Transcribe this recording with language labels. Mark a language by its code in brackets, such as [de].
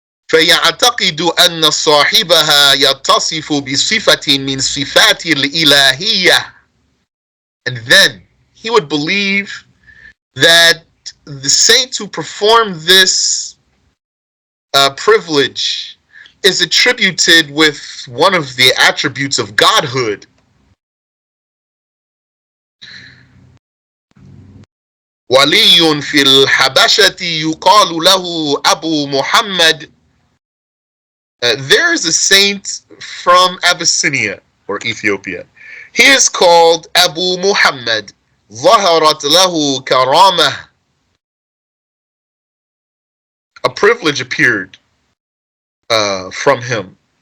[ar] فيعتقد أن صاحبها يتصف بصفة من صفات الإلهية, [en] and then he would believe that the saint who performed this privilege is attributed with one of the attributes of godhood. [ar] ولي في الحبشة يقال له أبو محمد. [en] There is a saint from Abyssinia or Ethiopia. He is called Abu Muhammad. [ar] ظهرت له كرامة. [en] A privilege appeared from him.